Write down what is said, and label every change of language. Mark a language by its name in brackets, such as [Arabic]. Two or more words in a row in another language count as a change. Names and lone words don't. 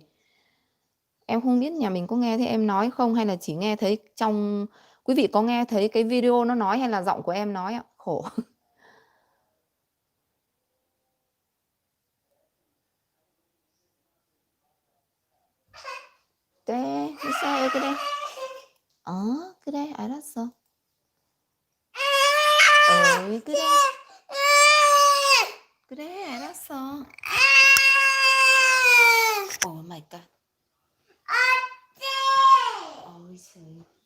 [Vietnamese] Em không biết nhà mình có nghe thấy em nói không, hay là chỉ nghe thấy trong quý vị có nghe thấy cái video nó nói hay là giọng của em nói ạ? Khổ. Thế sao cái đây? [Korean] 그래 알았어. 어이 그래. 그래 알았어. [English] Oh my god. [Vietnamese] Ôi trời.